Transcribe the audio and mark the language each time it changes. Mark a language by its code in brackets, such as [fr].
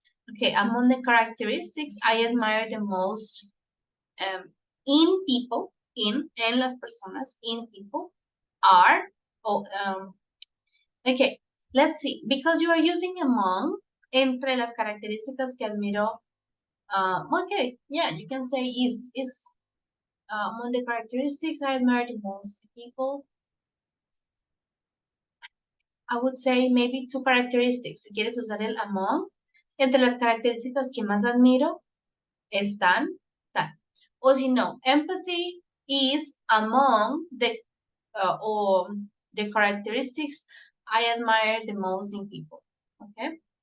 [en] Okay, among the characteristics I admire the most in people, [es] en las personas, [en] in people, are, okay, let's see, because you are using among, [es] entre las características que admiro, [en] okay, yeah, you can say is among the characteristics I admire the most people, I would say maybe two characteristics. [es] Si quieres usar el among, entre las características que más admiro están tal. O si no, [en] empathy is among the or the characteristics I admire the most in people. Okay.